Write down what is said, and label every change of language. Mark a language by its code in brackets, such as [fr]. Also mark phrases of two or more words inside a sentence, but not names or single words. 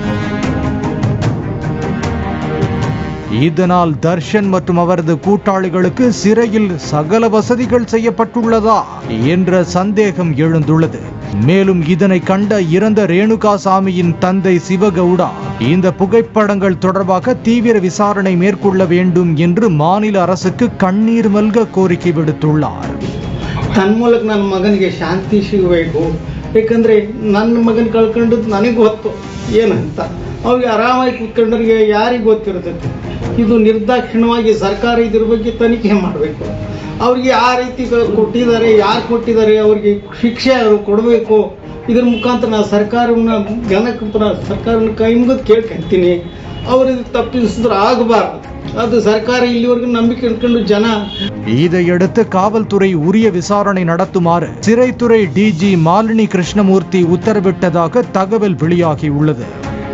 [ta] இதனால் தர்ஷன் மற்றும் அவரது கூட்டாளிகளுக்கு சிறையில் சகல வசதிகள் செய்யப்பட்டுள்ளதா என்ற சந்தேகம் எழுந்துள்ளது. மேலும் இதனை கண்ட இறந்த ரேணுகா சாமியின் தந்தை சிவகவுடா இந்த புகைப்படங்கள் தொடர்பாக தீவிர விசாரணை மேற்கொள்ள வேண்டும் என்று மாநில அரசுக்கு கண்ணீர் மல்க கோரிக்கை விடுத்துள்ளார். [kn] தன் ಮೂಲಕ ನನ್ನ ಮಗನಿಗೆ ಶಾಂತಿ ಸಿಗಬೇಕು. ಯಾಕಂದ್ರೆ ನನ್ನ ಮಗನ ಕಳ್ಕೊಂಡದ್ದು ನನಗೆ ಗೊತ್ತು ಏನಂತ. ಅವ್ರಿಗೆ ಆರಾಮಾಗಿ ಕೂತ್ಕೊಂಡ್ರಿಗೆ ಯಾರಿಗೆ ಗೊತ್ತಿರ್ತೈತೆ. ಇದು ನಿರ್ದಾಕ್ಷಿಣ್ಯವಾಗಿ ಸರ್ಕಾರ ಇದ್ರ ಬಗ್ಗೆ ತನಿಖೆ ಮಾಡಬೇಕು. ಅವ್ರಿಗೆ ಆ ರೀತಿ ಕೊಟ್ಟಿದ್ದಾರೆ, ಯಾರು ಕೊಟ್ಟಿದ್ದಾರೆ, ಅವ್ರಿಗೆ ಶಿಕ್ಷೆ ಕೊಡಬೇಕು. ಇದ್ರ ಮುಖಾಂತರ ನಾನು ಸರ್ಕಾರವನ್ನು ಸರ್ಕಾರನ ಕೈ ಮುಗಿದು ಕೇಳ್ಕೊಂತೀನಿ. ಅವ್ರಿಗೆ ತಪ್ಪಿಸಿದ್ರೆ ಆಗಬಾರ್ದು. அது ಸರ್ಕಾರ ಇಲ್ಲಿವರೆಗೂ ನಂಬಿಕೆ ಇಟ್ಕೊಂಡು ಜನ. [ta] இதையடுத்து காவல்துறை உரிய விசாரணை நடத்துமாறு சிறைத்துறை டிஜி மாலினி கிருஷ்ணமூர்த்தி உத்தரவிட்டதாக தகவல் வெளியாகியுள்ளது.